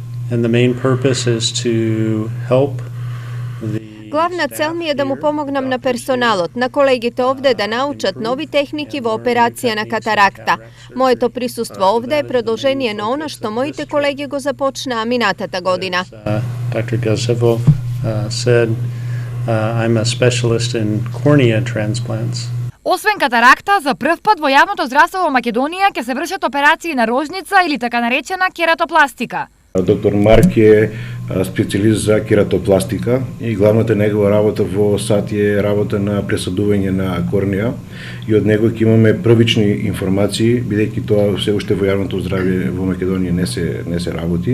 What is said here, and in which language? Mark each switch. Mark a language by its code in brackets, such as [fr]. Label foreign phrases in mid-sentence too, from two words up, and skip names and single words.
[mk] Главна цел ми е да му помогнам на персоналот, на колегите овде да научат нови техники во операција на катаракта. Моето присуство овде е продолжение на она што моите колеги го започнаа минатата година. [en] Dr. Gazevov said, I'm a specialist in cornea transplants. [mk] Освен катаракта, за прв пат во јавното здравство во Македонија ќе се вршат операции на рожница или така наречена кератопластика. Доктор Марк е специјалист за кератопластика и главната негова работа во САД е работа на пресадување на корнеа и од него ќе имаме првични информации, бидејќи тоа се уште во јавното здравје во Македонија не се работи.